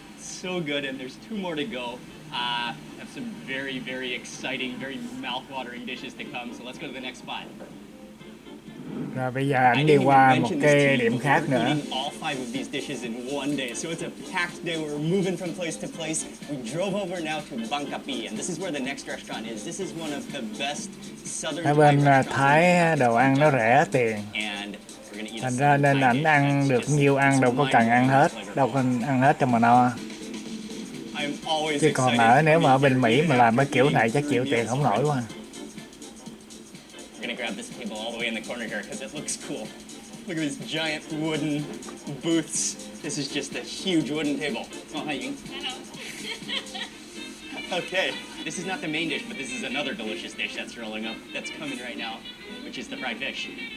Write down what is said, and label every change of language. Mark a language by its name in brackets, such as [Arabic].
[English] So good, and there's 2 more to go. Have some very, very exciting, very mouth-watering dishes to come. So let's go to the next spot. [Vietnamese] Rồi bây giờ anh đi qua một cái điểm khác nữa. [English] All 5 of these dishes in one day, so it's a packed day. We're moving from place to place. We drove over now to Bangkapi, and this is where the next restaurant is. This is one of the best southern [Vietnamese] Ở bên Thái đồ ăn nó rẻ tiền, thành ra nên ảnh ăn được nhiêu ăn, đâu có cần ăn hết, đâu có ăn hết cho mà no. Chứ còn nếu mà ở bên Mỹ mà làm cái kiểu này chắc chịu tiền không nổi quá. [English] grab this table all the way in the corner here because it looks cool. Look at these giant wooden booths. This is just a huge wooden table. Oh, hi, Ying. Hello. Okay, this is not the main dish, but this is another delicious dish that's rolling up, that's coming right now, which is the fried fish.